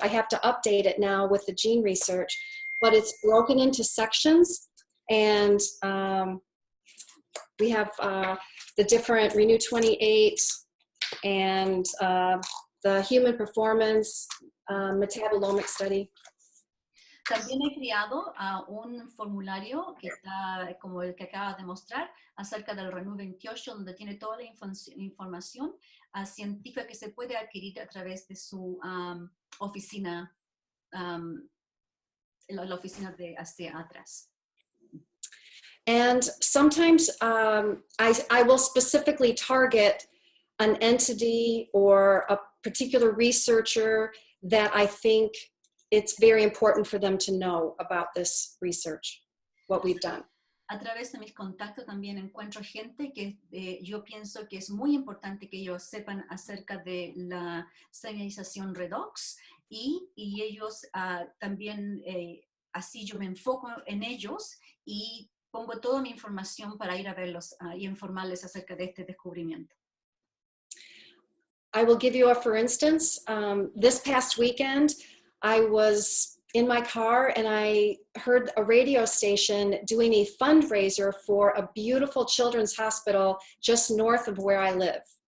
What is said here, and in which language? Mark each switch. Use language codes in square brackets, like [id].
[en] I have to update it now with the gene research, but it's broken into sections. And we have the different Renew 28 and the Human Performance Metabolomic Study. [es] También he creado un formulario que está como el que acabas de mostrar acerca del Renew 28, donde tiene toda la información científica que se puede adquirir a través de su oficina, la oficina de hacia atrás. [en] And sometimes I will specifically target an entity or a particular researcher that I think it's very important for them to know about this research, what we've done. [es] A través de mis contactos también encuentro gente que yo pienso que es muy importante que ellos sepan acerca de la señalización Redox y ellos también, así yo me enfoco en ellos y pongo toda mi información para ir a verlos y informarles acerca de este descubrimiento. [en] I will give you a for instance. This past weekend, I was in my car and I heard a radio station doing a fundraiser for a beautiful children's hospital just north of where I live.